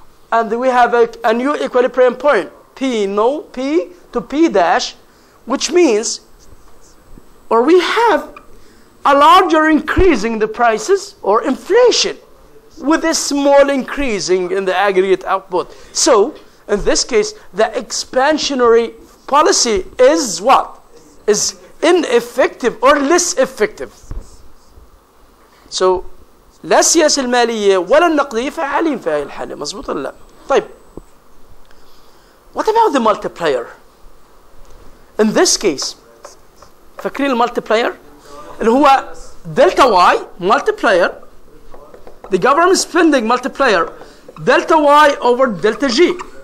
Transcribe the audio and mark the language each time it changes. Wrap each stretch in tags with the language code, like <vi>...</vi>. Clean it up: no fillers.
<en>And we have a new equilibrium point, P no, P to P dash, which means, or we have a larger increasing in the prices, or inflation, with a small increasing in the aggregate output. So, in this case, the expansionary policy is what? Is ineffective or less effective.</en> <ar>So, لا السياسة المالية ولا النقدية فعالين في هذه الحالة، مظبوط ولا لا؟ طيب.</ar> <en>What about the multiplier? In this case,</en> <ar>فاكرين المالتيبلاير؟ اللي هو دلتا واي</ar> <en>multiplier, the government spending multiplier delta y over delta g.</en>